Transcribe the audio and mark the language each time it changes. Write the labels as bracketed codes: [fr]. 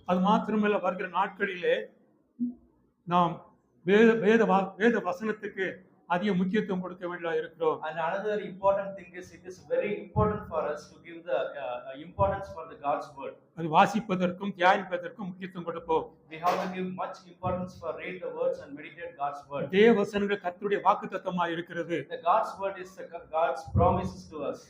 [ta] அது மாத்திரமல்ல, வருகிற நாட்களிலே நாம் வேத வசனத்துக்கு அதிக முக்கியத்துவம் கொடுக்க வேண்டியதாக இருக்கிறோம். [en] And another important thing is it is very important for us to give the importance for the God's word. [ta] அது வாசிப்பதற்கும் தியானிப்பதற்கும் முக்கியத்துவம் கொடுப்போம். [en] We have to give much importance for read the words and meditate God's word. [ta] தேவ வசனங்கள் கர்த்தருடைய வாக்குத்தத்தமாக இருக்கிறது. [en] The God's word is God's promises to us.